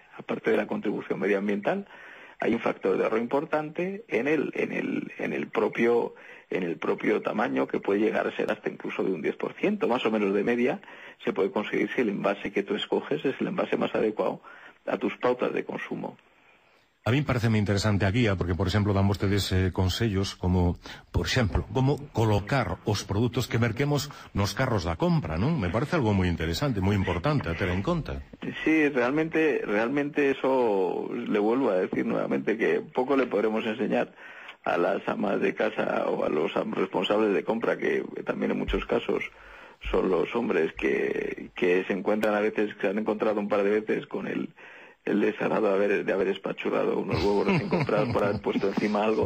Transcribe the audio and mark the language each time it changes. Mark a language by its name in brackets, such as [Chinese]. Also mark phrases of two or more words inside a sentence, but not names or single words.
[Spanish] Aparte de la contribución medioambiental, hay un factor de ahorro importante en el propio tamaño, que puede llegar a ser hasta incluso de un 10%, más o menos de media, se puede conseguir si el envase que tú escoges es el envase más adecuado a tus pautas de consumo. [Galician] A mí parece moi interesante a guía, porque, por exemplo, dan vostedes consellos como, por exemplo, como colocar os produtos que merquemos nos carros da compra, non? Me parece algo moi interesante, moi importante a ter en conta. [Spanish] Sí, realmente eso, le vuelvo a decir nuevamente, que poco le podremos enseñar a las amas de casa o a los responsables de compra, que también en muchos casos son los hombres que se encuentran a veces, que se han encontrado un par de veces con el desagrado de haber espachurrado unos huevos recién comprados por haber puesto encima algo.